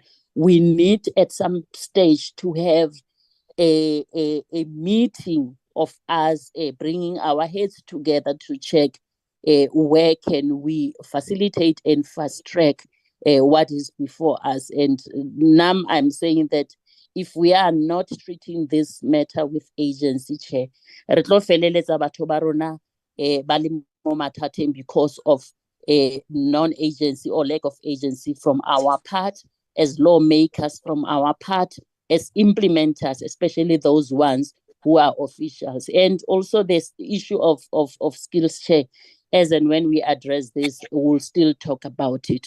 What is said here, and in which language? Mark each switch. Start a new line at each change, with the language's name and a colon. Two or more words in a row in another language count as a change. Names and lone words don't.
English: We need at some stage to have a meeting of us bringing our heads together to check where can we facilitate and fast track what is before us. And now I'm saying that if we are not treating this matter with agency, Chair,
Tswana: re tlo feleletsa batho ba rona ba le mo mathateng
English: because of non-agency or lack of agency from our part as lawmakers, from our part as implementers, especially those ones who are officials. And also this issue of skills, Chair, as and when we address this, we'll still talk about it.